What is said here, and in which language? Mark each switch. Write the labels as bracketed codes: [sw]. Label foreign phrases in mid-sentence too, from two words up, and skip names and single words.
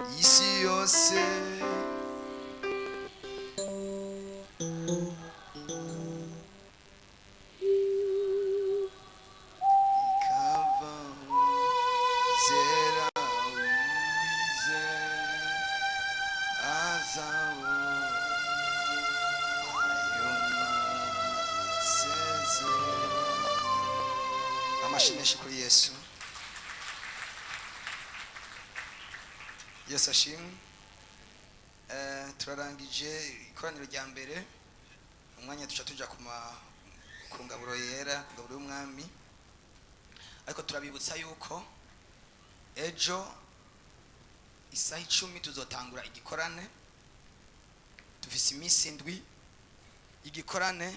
[rn] Isi yose ikavaho, zera uwize azabona. Amashimeshi kuri Yesu. Yesu ashimwe. Turarangije ikoraniro rya mbere. Umwanya tuca tuja ku ngaburo yera, ngaburo y'umwami. Ariko turabibutsa yuko ejo isaha 10 tuzotangura igikorane. Tufise iminsi 7 igikorane.